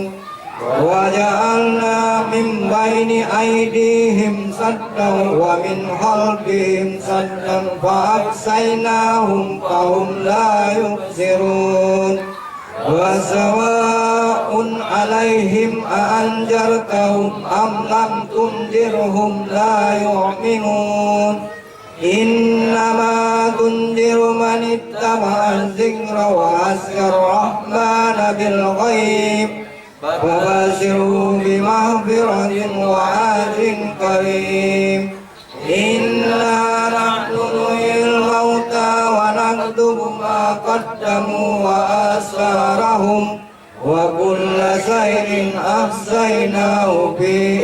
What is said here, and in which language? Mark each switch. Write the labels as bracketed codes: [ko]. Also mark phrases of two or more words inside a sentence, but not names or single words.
[ar] وجعلنا من بين أيديهم سدا ومن خلفهم سدا فأبصيناهم فهم لا يبصرون. وسواء عليهم أأنذرتهم أم لم تنذرهم لا يؤمنون. إنما تنذر من اتبع الذكر وأسيرا الرحمن بالغيب فبشروا بمغفرة وأجر كريم إنا نحن نحيي الموتى ونكتب ما قدموا وآثارهم وكل شيء أحصيناه في